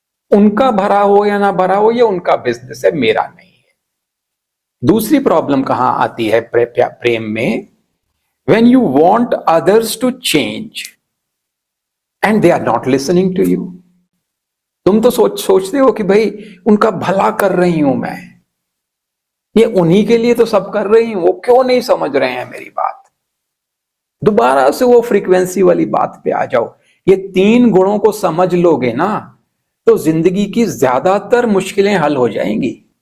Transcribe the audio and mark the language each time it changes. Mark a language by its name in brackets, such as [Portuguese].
[Hindi] उनका भरा हो या ना भरा हो, ये उनका बिजनेस है, मेरा नहीं है। दूसरी प्रॉब्लम कहां आती है प्रेम में? [English] when you want others to change and they are not listening to you. [Hindi] तुम तो सोचते हो कि भाई उनका भला कर रही हूं मैं, ये उन्हीं के लिए तो सब कर रही हूं, वो क्यों नहीं समझ रहे हैं मेरी बात। दोबारा से वो फ्रीक्वेंसी वाली बात पे आ जाओ। ये 3 गुणों को समझ लोगे ना, तो जिंदगी की ज्यादातर मुश्किलें हल हो जाएंगी।